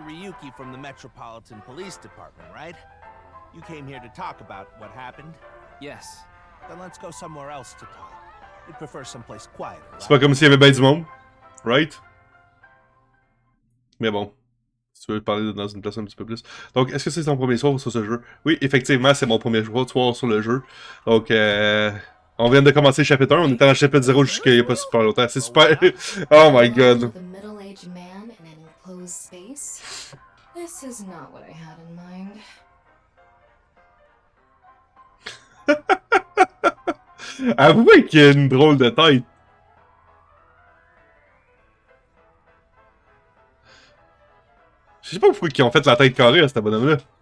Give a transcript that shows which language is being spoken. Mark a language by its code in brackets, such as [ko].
[en] Ryuki from the Metropolitan Police Department, right? You came here to talk about what happened? Yes. Then let's go somewhere else to talk. We'd prefer someplace quieter, [fr] C'est pas comme s'il y avait bien du monde. [en] Right? [fr] Mais bon. Si tu veux parler dans une place un petit peu plus. Donc, est-ce que c'est ton premier soir sur ce jeu? Oui, effectivement, c'est mon premier soir sur le jeu. Donc, on vient de commencer le chapitre 1. On était dans le chapitre 0 jusqu'à il n'y a pas super longtemps. C'est super. [en] Oh my god. The middle-aged man in an enclosed space. This is not what I had in mind. [fr] Avouez qu'il y a une drôle de tête. Je sais pas pourquoi ils ont fait la tête carrée à cet bonhomme-là.